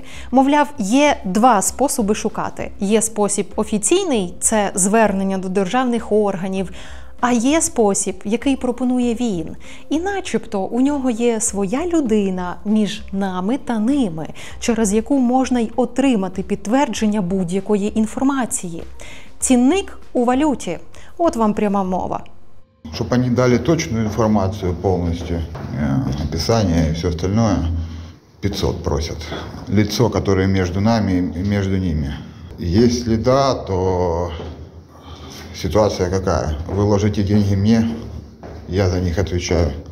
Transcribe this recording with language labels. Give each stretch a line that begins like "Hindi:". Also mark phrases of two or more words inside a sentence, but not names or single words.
Ukrainian: Мовляв, є 2 способи шукати. Є спосіб офіційний – це звернення до державних органів, а є спосіб, який пропонує він. І начебто у нього є своя людина між нами та ними, через яку можна й отримати підтвердження будь-якої інформації. Цінник у валюті. От вам пряма мова.
Russian: Чтобы они дали точную информацию полностью, описание и все остальное, 500 просят. Лицо, которое между нами и между ними. Если да, то ситуация какая? Вы ложите деньги мне, я за них отвечаю.